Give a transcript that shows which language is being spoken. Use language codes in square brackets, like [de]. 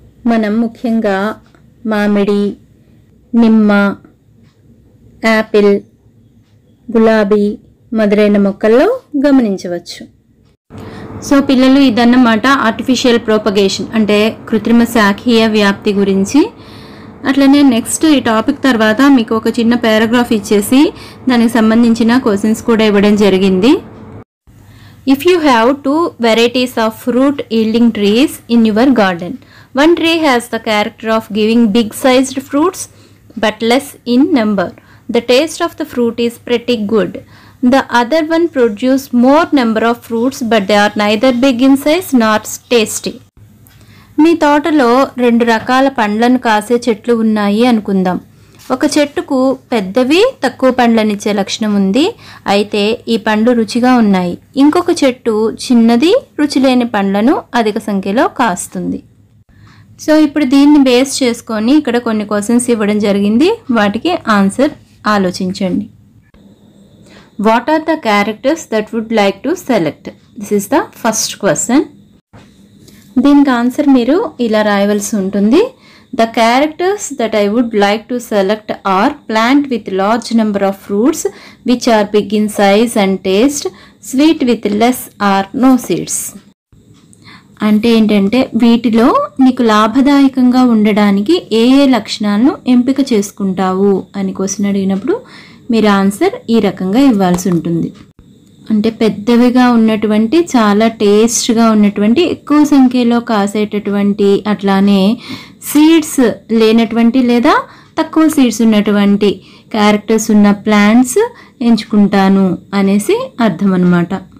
[te] మనం ముఖ్యంగా మామిడి, నిమ్మ, యాపిల్, గులాబీ మొదలైన మొక్కల్లో గమనించవచ్చు. సో పిల్లలు, ఇదన్నమాట ఆర్టిఫిషియల్ ప్రోపగేషన్ అంటే కృత్రిమ శాఖీయ వ్యాప్తి గురించి. అట్లనే నెక్స్ట్ ఈ టాపిక్ తర్వాత మీకు ఒక చిన్న పారాగ్రాఫ్ ఇచ్చేసి దానికి సంబంధించిన క్వశ్చన్స్ కూడా ఇవ్వడం జరిగింది. [en] If you have two varieties of fruit yielding trees in your garden, one tree has the character of giving big sized fruits but less in number. The taste of the fruit is pretty good. The other one produces more number of fruits but they are neither big in size nor tasty. [te] మీ తోటలో రెండు రకాల పండ్లను కాసే చెట్లు ఉన్నాయి అనుకుందాం. ఒక చెట్టుకు పెద్దవి తక్కువ పండ్లనిచ్చే లక్షణం ఉంది, అయితే ఈ పండ్లు రుచిగా ఉన్నాయి. ఇంకొక చెట్టు చిన్నది, రుచి లేని పండ్లను అధిక సంఖ్యలో కాస్తుంది. సో ఇప్పుడు దీన్ని బేస్ చేసుకొని ఇక్కడ కొన్ని క్వశ్చన్స్ ఇవ్వడం జరిగింది, వాటికి ఆన్సర్ ఆలోచించండి. [en] What are the characters that would like to select? This is the first question. [te] దీనికి ఆన్సర్ మీరు ఇలా రాయవలసి ఉంటుంది. [en] The characters that I would like to select are plant with large number of fruits which are big in size and taste, sweet with less or no seeds. [te] అంటే ఏంటంటే వీటిలో నీకు లాభదాయకంగా ఉండడానికి ఏ ఏ లక్షణాలను ఎంపిక చేసుకుంటావు అని క్వశ్చన్ అడిగినప్పుడు మీరు ఆన్సర్ ఈ రకంగా ఇవ్వాల్సి ఉంటుంది. అంటే పెద్దవిగా ఉన్నటువంటి, చాలా టేస్ట్గా ఉన్నటువంటి, ఎక్కువ సంఖ్యలో కాసేటటువంటి, అట్లానే సీడ్స్ లేనటువంటి లేదా తక్కువ సీడ్స్ ఉన్నటువంటి క్యారెక్టర్స్ ఉన్న ప్లాంట్స్ ఎంచుకుంటాను అనేసి అర్థం అన్నమాట.